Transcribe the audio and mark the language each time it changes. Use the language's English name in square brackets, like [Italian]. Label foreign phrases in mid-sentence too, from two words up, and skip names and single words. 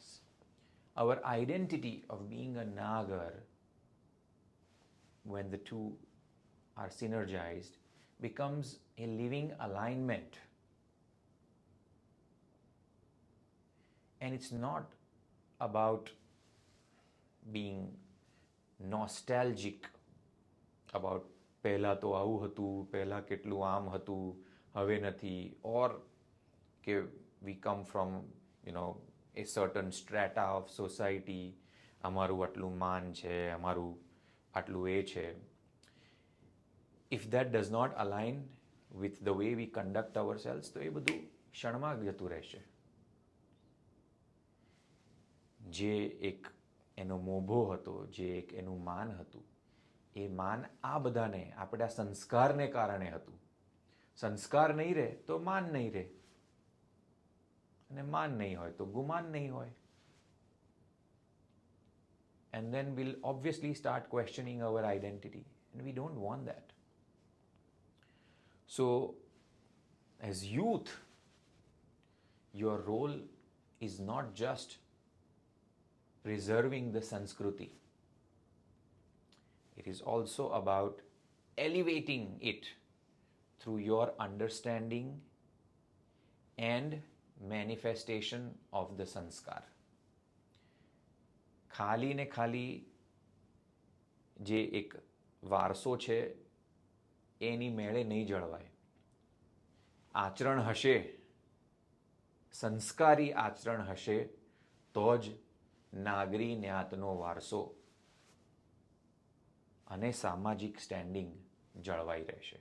[English] Our identity of being a Nagar, when the two are synergized, becomes a living alignment. And it's not about being nostalgic about [Gujarati] પહેલા તો આવું હતું, પહેલા કેટલું આમ હતું, હવે નથી, [English] or કે we come from, a certain strata of society, [Gujarati] અમારું આટલું માન છે, અમારું આટલું એ છે. [English] If that does not align with the way we conduct ourselves, [Gujarati] તો એ બધું ક્ષણમાં જતું રહેશે. જે એક એનો મોભો હતો, જે એક એનું માન હતું, એ માન આ બધાને આપણા સંસ્કારને કારણે હતું. સંસ્કાર નહીં રહે તો માન નહીં રહે, અને માન નહીં હોય તો ગુમાન નહીં હોય. [English] And then we'll obviously start questioning our identity, and we don't want that. So, as youth, your role is not just preserving the Sanskriti, It is also about elevating it through your understanding and manifestation of the સંસ્કાર. [Gujarati] ખાલી ને ખાલી જે એક વારસો છે એની મેળે નહીં જળવાય. આચરણ હશે, સંસ્કારી આચરણ હશે તો જ નાગરી ન્યાતનો વારસો અને સામાજિક સ્ટેન્ડિંગ જળવાઈ રહેશે.